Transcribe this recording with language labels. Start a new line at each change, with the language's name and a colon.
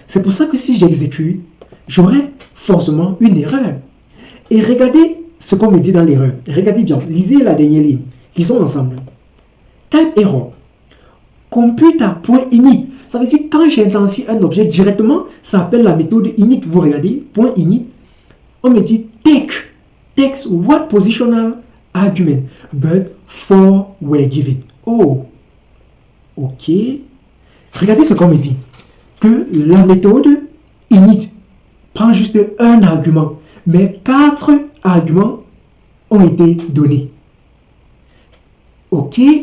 French: C'est pour ça que si j'exécute, j'aurai forcément une erreur. Et regardez ce qu'on me dit dans l'erreur. Regardez bien, lisez la dernière ligne. Lisons ensemble. Type error. Computer.init. Ça veut dire que quand j'intensifie un objet directement, ça appelle la méthode init. Vous regardez, point .init. On me dit
English: takes what positional argument, but 4 were given.
French: Oh, ok. Regardez ce qu'on me dit. Que la méthode init prend juste un argument, mais 4 arguments ont été donnés. Ok.